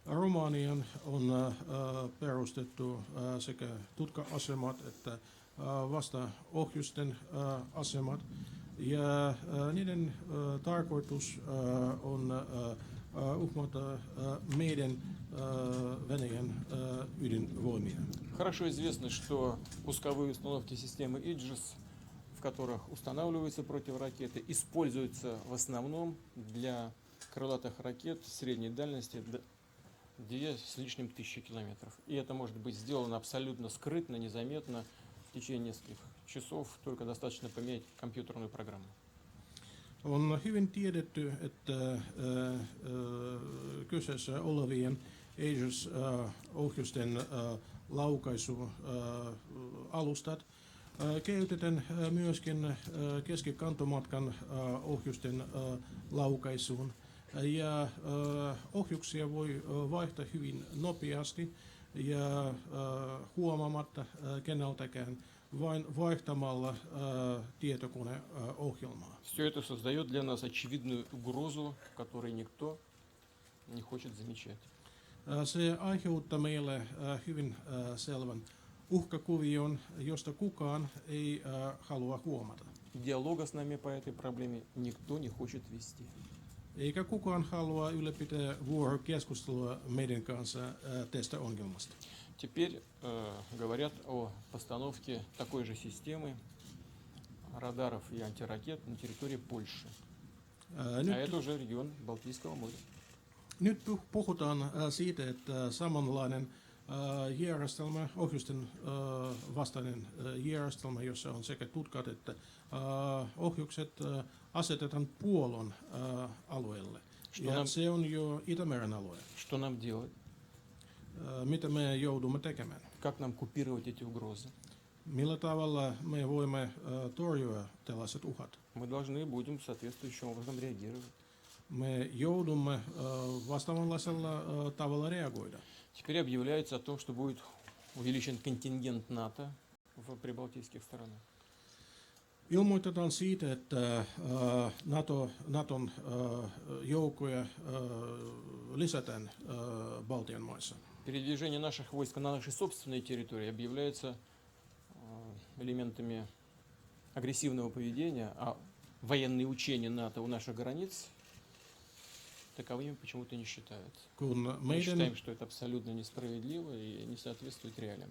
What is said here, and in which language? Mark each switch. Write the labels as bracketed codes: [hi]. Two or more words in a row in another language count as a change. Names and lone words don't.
[fi] Romaniaan on perustettu sekä tutka-asemat että vastaohjusten asemat. Ja niiden tarkoitus on uhmata meidän Venäjän ydinvoimia. [ru] Хорошо известно, что пусковые установки системы Aegis, в которых устанавливаются противоракеты, используются в основном для крылатых ракет средней дальности 2 с лишним тысячи километров. И это может быть сделано абсолютно скрытно, незаметно, в течение нескольких часов, только достаточно поменять компьютерную программу. [fi] On hyvin tiedetty, että kyseessä olevien Aegis-ohjusten laukaisualustat käytetään myöskin keskikantomatkan ohjusten laukaisuun. Ja ohjuksia voi vaihtaa hyvin nopeasti ja huomaamatta keneltäkään vain vaihtamalla tietokoneohjelmaa. [ru] Все это создает для нас очевидную угрозу, которую никто не хочет замечать. [fi] Se aiheuttaa meille hyvin selvän uhkakuvion, josta kukaan ei halua huomata. [ru] Диалога с нами по этой проблеме никто не хочет вести. [fi] Eikä kukaan halua ylläpitää vuorokeskustelua meidän kanssa tästä ongelmasta. [ru] Теперь говорят о постановке такой же системы радаров и антиракет на территории Польши. А это уже регион Балтийского моря. [fi] Nyt puhutaan siitä, että samanlainen järjestelmä, ohjusten vastainen järjestelmä, jossa on sekä tutkat että ohjukset, asetetaan Puolan alueelle. Ja se on jo Itämeren alue. [ru] Что нам делать? [fi] Mitä me joudumme tekemään? [ru] Как нам купировать эти угрозы? [fi] Millä tavalla me voimme torjua tällaiset uhat? [ru] Мы должны будем соответствующим образом реагировать. [fi] Me joudumme vastaavanlaisella tavalla reagoida. [ru] Теперь объявляется о том, что будет увеличен контингент НАТО в прибалтийских странах. [fi] Ilmoitetaan siitä, että Naton joukkoja lisätään Baltian maissa. [ru] Передвижение наших войск на нашей собственной территории объявляется элементами агрессивного поведения, а военные учения НАТО у наших границ таковыми почему-то не считают. Мы считаем, что это абсолютно несправедливо и не соответствует реалиям.